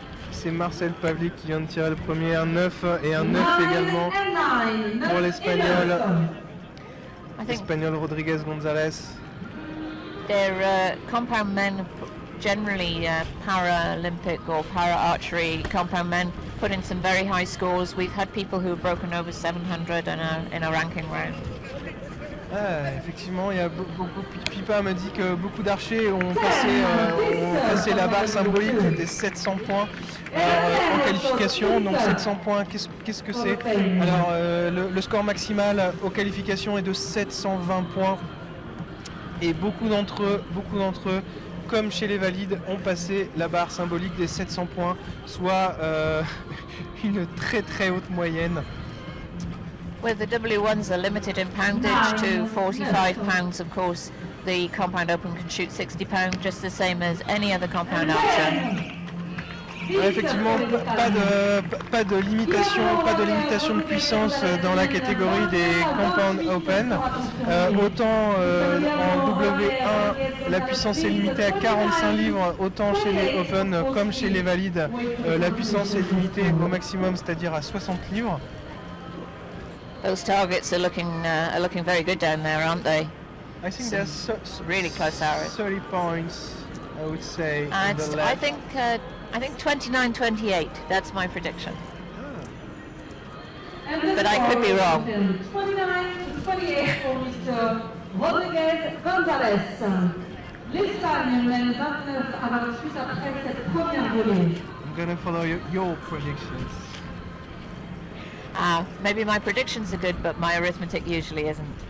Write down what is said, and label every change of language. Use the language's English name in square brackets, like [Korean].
[French] C'est Marcel Pavlik qui vient de tirer le premier, un 9 et un 9 également pour l'Espagnol. Espagnol Rodríguez González. [English] They're compound men, generally Paralympic or Para Archery compound men, put in some very high scores. We've had people who have broken over 700 in a ranking round. [French] Ah, effectivement, il y a beaucoup. Pipa me dit que beaucoup d'archers ont passé la barre symbolique des 700 points en qualification. Donc 700 points, qu'est-ce que c'est? Alors le score maximal aux qualifications est de 720 points. Et beaucoup d'entre eux, comme chez les valides, ont passé la barre symbolique des 700 points, soit une très très haute moyenne. [English] Well, the W1s are limited in poundage to 45 pounds, of course. The Compound Open can shoot 60 pounds, just the same as any other compound archer. [French] Ouais, effectivement, pas de limitation de puissance dans la catégorie des Compound Open. Autant en W1, la puissance est limitée à 45 livres, autant chez les Open comme chez les valides, la puissance est limitée au maximum, c'est-à-dire à 60 livres. [English] Those targets are looking very good down there, aren't they? I think there's really close arrows. 30 points, I would say. I think 29-28. That's my prediction. But I could be wrong. [French] 29-28 pour Mr. Rodríguez González. L'Espagne mène 29 à 28 après cette première volée. [English] I'm going to follow your predictions. Maybe my predictions are good, but my arithmetic usually isn't.